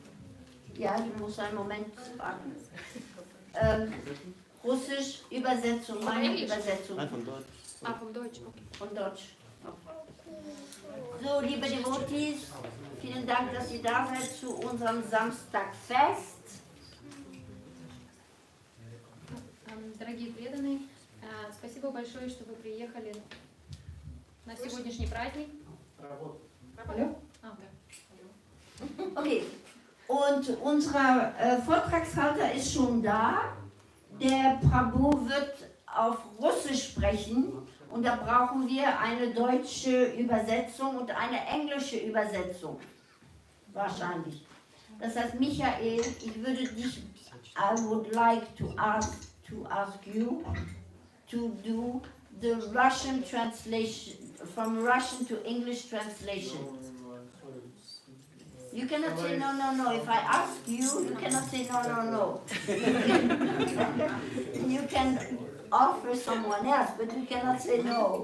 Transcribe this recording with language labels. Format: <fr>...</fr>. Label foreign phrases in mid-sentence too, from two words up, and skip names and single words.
<de>Ja, du musst einen Moment warten. Russisch, Übersetzung, meine Übersetzung. Nein, von Deutsch. Ah, vom Deutsch, okay. Von Deutsch. So, liebe Devotees, vielen Dank, dass ihr da seid zu unserem Samstagfest.</de> <ru>Дорогие преданные, спасибо большое, что вы приехали на сегодняшний праздник. Алло? А, да.</ru> <de>Okay, und unser Vortragshalter ist schon da. Der Prabhu wird auf Russisch sprechen und da brauchen wir eine deutsche Übersetzung und eine englische Übersetzung. Wahrscheinlich. Das heißt, Michael, ich würde dich,</de> <en>I would like to ask you to do the Russian translation, from Russian to English translation. You cannot say no, no, no. If I ask you, you cannot say no, no, no. You can offer someone else, but you cannot say no.</en>